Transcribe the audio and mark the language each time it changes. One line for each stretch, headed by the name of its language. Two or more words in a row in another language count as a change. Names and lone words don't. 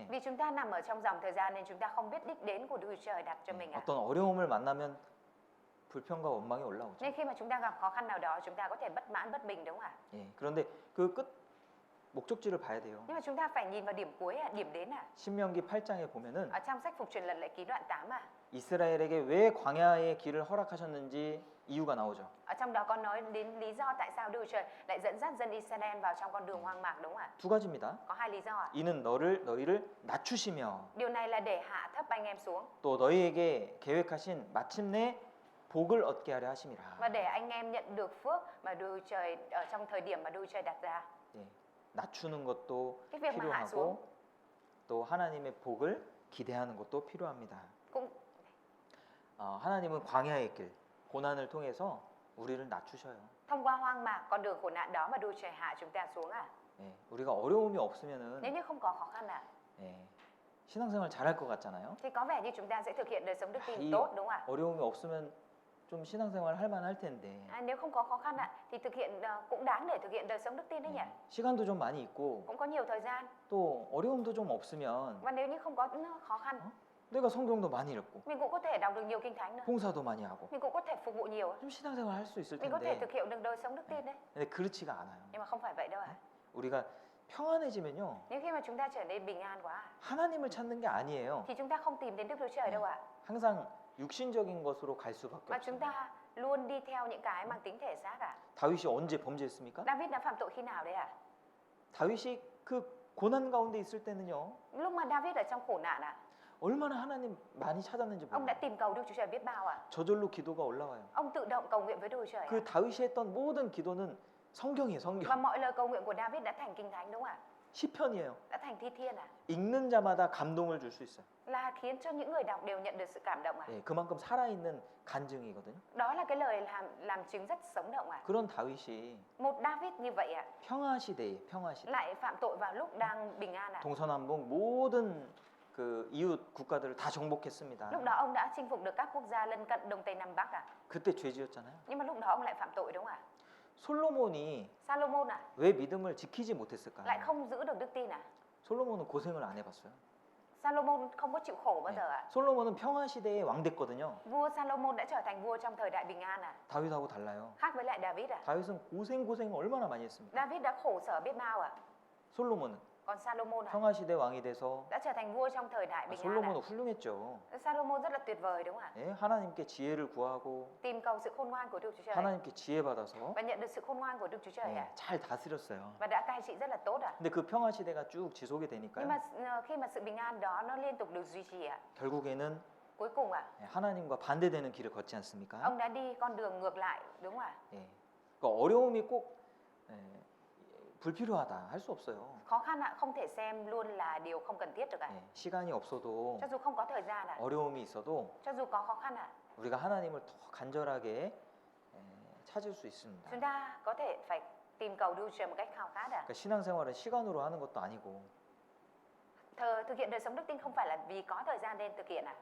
Vietnamese: Vì chúng ta nằm ở trong dòng thời gian nên chúng ta không biết đích đến của Đức Chúa Trời đặt cho mình ạ.
Korean: 어떤 어려움을 만나면 불평과 원망이 올라오죠.
Vietnamese: Nên khi mà chúng ta gặp khó khăn nào đó chúng ta có thể bất mãn bất bình đúng không ạ?
Korean: 예, 그런데 그 끝 목적지를 봐야 돼요.
Vietnamese: Nhưng mà chúng ta phải nhìn vào điểm cuối ạ, điểm đến ạ.
Korean: 신명기 8장에 보면은
Vietnamese: Ở trong sách Phục Truyền Luật Lệ Ký đoạn 8 ạ.
Korean: 이스라엘에게 왜 광야의 길을 허락하셨는지 이유가 나오죠.
Vietnamese: Ở trong đó có nói đến lý do tại sao Đức Chúa Trời lại dẫn dắt dân Israel vào trong con đường hoang mạc đúng không ạ?
Korean: 두 가지입니다.
Vietnamese: Có hai lý do ạ.
Korean: 이는 너희를 낮추시며
Vietnamese: Điều này là để hạ thấp anh em xuống
Korean: 또 너희에게 계획하신 마침내 복을 얻게 하려 하심이라.
Vietnamese: và để anh em nhận được phước mà Đức Chúa Trời ở trong thời điểm mà Đức Chúa Trời đặt ra.
Korean: 예, 낮추는 것도
Vietnamese: Cái việc mà hạ xuống
Korean: 필요하고 또 하나님의 복을 기대하는 것도 필요합니다.
Vietnamese: cũng
Korean: 하나님은 광야의 길, 고난을 통해서 우리를 낮추셔요.
Vietnamese: thông qua hoang mạc con đường khổ nạn đó mà Đức Chúa Trời hạ chúng ta xuống ạ.
Korean: 예, 우리가 어려움이 없으면은
Vietnamese: Nếu như không có khó khăn ạ
Korean: 예, 신앙생활 잘할 것 같잖아요.
Vietnamese: thì có vẻ như chúng ta sẽ thực hiện đời sống đức
Korean: 이
Vietnamese: tin tốt đúng không ạ?
Korean: 어려움이 없으면 좀 신앙생활 할 만할 텐데
Vietnamese: Nếu không có khó khăn ạ thì thực hiện cũng đáng để thực hiện đời sống đức tin đấy nhỉ?
Korean: 시간도 좀 많이 있고
Vietnamese: Cũng có nhiều thời gian
Korean: 또 어려움도 좀 없으면
Vietnamese: và nếu như không có khó khăn
Korean: 내가 성경도 많이 읽고
Vietnamese: Mình cũng có thể đọc được nhiều kinh thánh nữa.
Korean: 봉사도 많이 하고
Vietnamese: Mình cũng có thể phục vụ nhiều.
Korean: 좀 신앙생활 할 수 있을
Vietnamese: Mình có thể
Korean: 텐데
Vietnamese: thực hiện được đời sống đức tin đấy.
Korean: 근데 그렇지가 않아요.
Vietnamese: Nhưng mà không phải vậy đâu ạ.
Korean: 우리가 평안해지면요
Vietnamese: Nếu khi mà chúng ta trở nên bình an quá
Korean: 하나님을 찾는 게 아니에요.
Vietnamese: thì chúng ta không tìm đến Đức Chúa Trời đâu ạ.
Korean: 항상 육신적인 것으로 갈 수밖에
Vietnamese: Mà chúng
Korean: 없어요.
Vietnamese: ta luôn đi theo những cái mang tính thể xác ạ.
Korean: 다윗이 언제 범죄했습니까?
Vietnamese: David đã phạm tội khi nào đấy ạ?
Korean: 다윗이 그 고난 가운데 있을 때는요
Vietnamese: Lúc mà David ở trong khổ nạn ạ,
Korean: 얼마나 하나님 많이 찾았는지
Vietnamese: ông đã
Korean: 몰라요.
Vietnamese: tìm cầu Đức Chúa Trời biết bao ạ.
Korean: 저절로 기도가 올라와요.
Vietnamese: Ông tự động cầu nguyện với Đức Chúa Trời ạ.
Korean: 그 다윗이 했던 모든 기도는 성경이에요,
Vietnamese: Và
Korean: 성경.
Vietnamese: mọi lời cầu nguyện của David đã thành kinh thánh đúng không ạ?
Korean: 시편이에요.
Vietnamese: Đã thành thi thiên ạ.
Korean: 읽는 자마다 감동을 줄 수 있어요.
Vietnamese: Là khiến cho những người đọc đều nhận được sự cảm động ạ.
Korean: 예, 그만큼 살아있는 간증이거든요.
Vietnamese: Đó là cái lời làm chứng rất sống động ạ.
Korean: 그런 다윗이
Vietnamese: Một David như vậy ạ,
Korean: 평화 시대에 평화 시대.
Vietnamese: lại phạm tội vào lúc đang bình an ạ.
Korean: 동서남북 모든 그 이웃 국가들을 다 정복했습니다.
Vietnamese: Lúc đó ông đã chinh phục được các quốc gia lân cận Đông Tây Nam Bắc ạ.
Korean: 그때 죄지었잖아요.
Vietnamese: Nhưng mà lúc đó ông lại phạm tội đúng không ạ?
Korean: 솔로몬이
Vietnamese: Salomon ạ,
Korean: 왜 믿음을 지키지 못했을까요?
Vietnamese: lại không giữ được đức tin ạ.
Korean: 솔로몬은 고생을 안 해봤어요.
Vietnamese: Salomon không có chịu khổ bao giờ ạ.
Korean: 솔로몬은 평화 시대의 왕 됐거든요.
Vietnamese: Vua Salomon đã trở thành vua trong thời đại bình an ạ.
Korean: 다윗하고 달라요.
Vietnamese: Khác với lại David ạ.
Korean: 다윗은 고생 얼마나 많이 했습니까?
Vietnamese: David đã khổ sở biết bao ạ.
Korean: 솔로몬은
Vietnamese: Còn Salomon ạ,
Korean: 평화 시대 왕이 돼서
Vietnamese: đã trở thành vua trong thời đại bình an ạ.
Korean: 솔로몬은 훌륭했죠.
Vietnamese: Salomon rất là tuyệt vời đúng không ạ?
Korean: 예, 하나님께 지혜를 구하고
Vietnamese: Tìm cầu sự khôn ngoan của Đức Chúa Trời
Korean: 하나님께 지혜 받아서
Vietnamese: và nhận được sự khôn ngoan của Đức Chúa Trời ạ.
Korean: 잘 다스렸어요.
Vietnamese: Và đã cai trị rất là tốt ạ.
Korean: 근데 그 평화 시대가 쭉 지속이
Vietnamese: Nhưng
Korean: 되니까요.
Vietnamese: mà khi mà sự bình an đó nó liên tục được duy trì ạ,
Korean: 결국에는
Vietnamese: cuối cùng ạ,
Korean: 하나님과 반대되는 길을 걷지 않습니까?
Vietnamese: ông đã đi con đường ngược lại đúng không ạ?
Korean: 예. 그러니까 어려움이 꼭 불필요하다 할 수 없어요.
Vietnamese: Khó khăn ạ, không thể xem luôn là điều không cần thiết được ạ.
Korean: 예, 시간이 없어도
Vietnamese: Cho dù không có thời gian ạ,
Korean: 어려움이 있어도
Vietnamese: cho dù có khó khăn ạ,
Korean: 우리가 하나님을 더 간절하게 찾을 수 있습니다.
Vietnamese: chúng ta có thể phải tìm cầu Đức Chúa Trời một cách khao khát ạ.
Korean: 그러니까 신앙생활은 시간으로 하는 것도 아니고
Vietnamese: Thực hiện đời sống đức tin không phải là vì có thời gian nên thực hiện ạ,